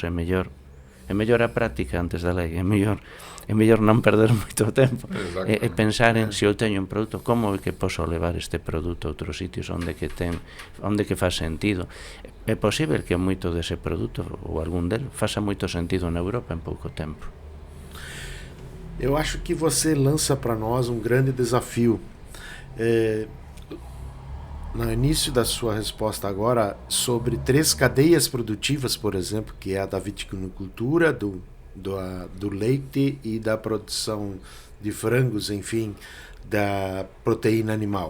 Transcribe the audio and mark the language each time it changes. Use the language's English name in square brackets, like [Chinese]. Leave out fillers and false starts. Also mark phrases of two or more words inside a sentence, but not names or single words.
[Galician] É mellor a práctica antes da lei. É mellor non perder moito tempo e pensar en se eu teño un produto, como é que posso levar este produto a outros sitios onde que faz sentido. É posible que moito dese produto ou algún del faça moito sentido na Europa en pouco tempo. [Portuguese] Eu acho que você lança para nós um grande desafio. No início da sua resposta agora, sobre 3 cadeias produtivas, por exemplo, que é a da vitivinicultura, do leite e da produção de frangos, enfim, da proteína animal.